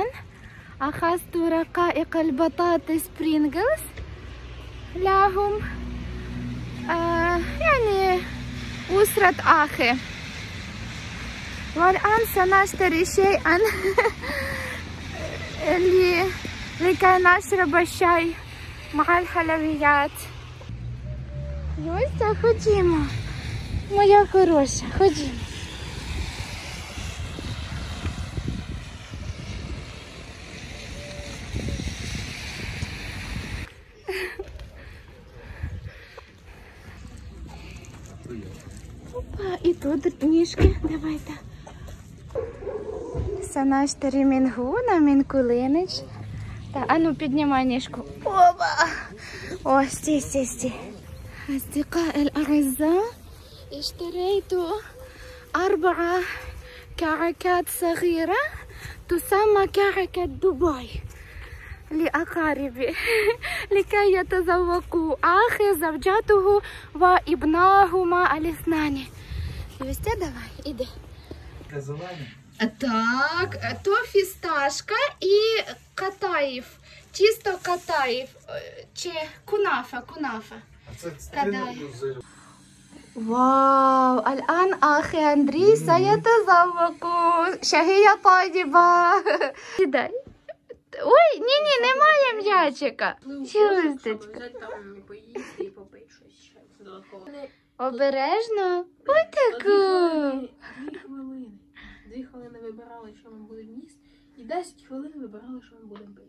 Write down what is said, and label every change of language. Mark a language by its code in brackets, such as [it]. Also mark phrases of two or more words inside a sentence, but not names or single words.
[ar] أخذت رقائق البطاطس برينجلز لهم يعني أسرة أخي. والآن سنشتري شيئا لكي نشرب الشاي مع الحلويات. [uk] Юся, ходімо. Моя хороша, ходімо. Опа, і тут ніжки, давайте. [ar] سنشتري من هنا من كولينج. [uk] أنا піднімай ніжку. Опа! О, стій. [ar] أصدقائي الأعزاء، اشتريت 4 كعكات صغيرة تسمى كعكة دبي لأقاربي لكي يتذوقوا أخي، زوجته وابناهما الاثنان. [uk] Юстя, давай, іди. Так, то фісташка і катаїв, тісто катаїв, чи кунафа. [ar] واو، الآن أخي أندري سيتذوق. شهية طيبة. [uk] Ой, ні, немає м'ячика. Юсточка. Обережно. Ой, таку. 2 хвилини. 2 хвилини вибирали, що ми будемо їсти. І 10 хвилин вибирали, що ми будемо пити.